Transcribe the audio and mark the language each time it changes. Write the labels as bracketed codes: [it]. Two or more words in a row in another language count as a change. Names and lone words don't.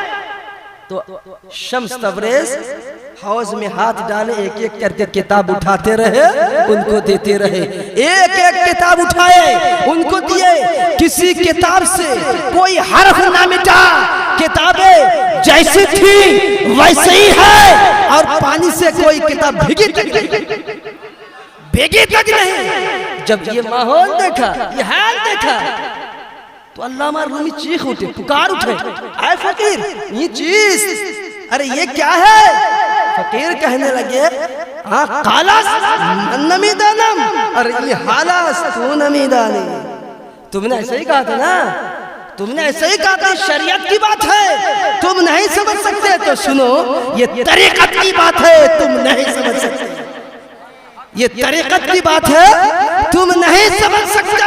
[ur] تو شمس تبریز حوض میں ہاتھ ڈالے، ایک ایک کر کے کتاب اٹھاتے رہے، ان کو دیتے رہے، ایک ایک کتاب اٹھائے ان کو دیے، کسی کتاب سے کوئی حرف نہ مٹا، کتابیں جیسی تھی ویسے ہی ہے، اور پانی سے کوئی کتاب بھیگی تک نہیں۔ جب یہ ماحول دیکھا، یہ حال دیکھا تو علامہ رومی چیخ اٹھے، پکار اٹھے، اے فقیر یہ چیز، ارے یہ کیا ہے؟ فقیر کہنے لگے ہاں [fa] قالس نمی دانم، [ur] ارے یہ [fa] حالس تو نمی دانی، [ur] تم نے ایسے ہی کہا تھا نا، تم نے ایسے ہی کہا تھا، شریعت کی بات ہے تم نہیں سمجھ سکتے، تو سنو یہ طریقت کی بات ہے تم نہیں سمجھ سکتے، یہ طریقت کی بات ہے تم نہیں سمجھ سکتے۔